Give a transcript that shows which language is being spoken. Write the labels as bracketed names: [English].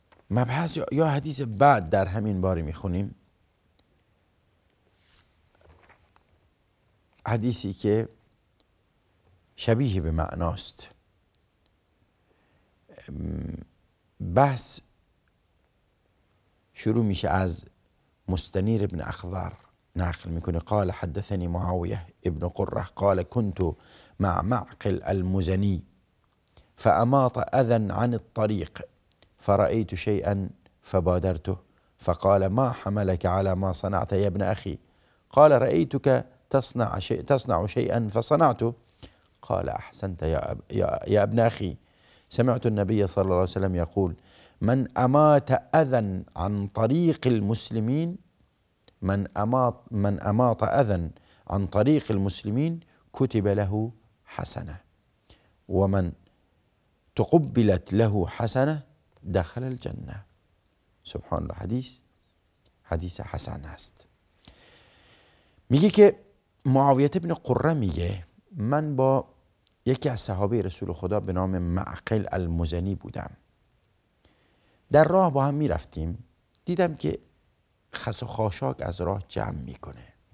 [Persian] مبحث یا حدیث بعد در همین باری میخونیم، حدیثی که شبیه به معناست. بحث شروع میشه از مستنیر ابن اخضر، نقل میکنه [Arabic] قال حدثني معاوية ابن قرة قال كنت مع معقل المزني فأماط أذى عن الطريق فرأيت شيئا فبادرته فقال ما حملك على ما صنعت يا ابن أخي؟ قال رأيتك تصنع شيئا فصنعته. قال أحسنت يا ابن أخي، سمعت النبي صلى الله عليه وسلم يقول من أمات أذى عن طريق المسلمين من أماط أذى عن طريق المسلمين كتب له حسنة ومن تقبلت له حسنة دخل الجنة. [Persian] سبحان الله. حدیث حسن است. میگه که معاویه ابن قره میگه من با یکی از صحابه رسول خدا به نام معقل المزنی بودم، در راه با هم میرفتیم، دیدم که خس و خاشاک از راه جمع میکنه.